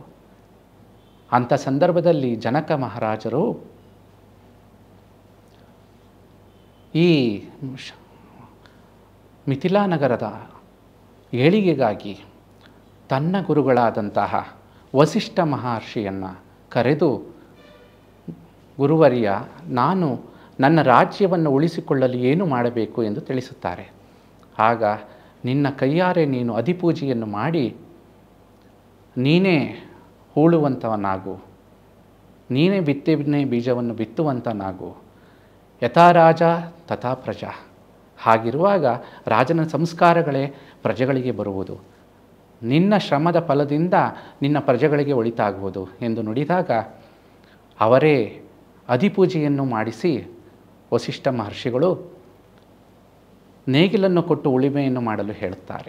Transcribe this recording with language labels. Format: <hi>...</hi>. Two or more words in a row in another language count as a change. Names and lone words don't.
<kn>ಅಂಥ ಸಂದರ್ಭದಲ್ಲಿ ಜನಕ ಮಹಾರಾಜರು ಈ ಮಿಥಿಲಾ ನಗರದ ಏಳಿಗೆಗಾಗಿ ತನ್ನ ಗುರುಗಳಾದಂತಹ ವಸಿಷ್ಠ ಮಹರ್ಷಿಯನ್ನು ಕರೆದು, ಗುರುವರ್ಯ, ನಾನು ನನ್ನ ರಾಜ್ಯವನ್ನು ಉಳಿಸಿಕೊಳ್ಳಲು ಏನು ಮಾಡಬೇಕು ಎಂದು ತಿಳಿಸುತ್ತಾರೆ. ಆಗ ನಿನ್ನ ಕೈಯಾರೆ ನೀನು ಅಧಿಪೂಜೆಯನ್ನು ಮಾಡಿ ನೀನೇ ಹೂಳುವಂಥವನಾಗು, ನೀನೇ ಬಿತ್ತನೆ ಬೀಜವನ್ನು ಬಿತ್ತುವಂಥನಾಗು.</kn> <sa>ಯಥಾ ರಾಜ ತಥಾ ಪ್ರಜಾ.</sa> <kn>ಹಾಗಿರುವಾಗ ರಾಜನ ಸಂಸ್ಕಾರಗಳೇ ಪ್ರಜೆಗಳಿಗೆ ಬರುವುದು, ನಿನ್ನ ಶ್ರಮದ ಫಲದಿಂದ ನಿನ್ನ ಪ್ರಜೆಗಳಿಗೆ ಒಳಿತಾಗುವುದು ಎಂದು ನುಡಿದಾಗ ಅವರೇ ಅಧಿಪೂಜೆಯನ್ನು ಮಾಡಿಸಿ ವಸಿಷ್ಠ ಮಹರ್ಷಿಗಳು ನೇಗಿಲನ್ನು ಕೊಟ್ಟು ಉಳುಮೆಯನ್ನು ಮಾಡಲು ಹೇಳುತ್ತಾರೆ.</kn>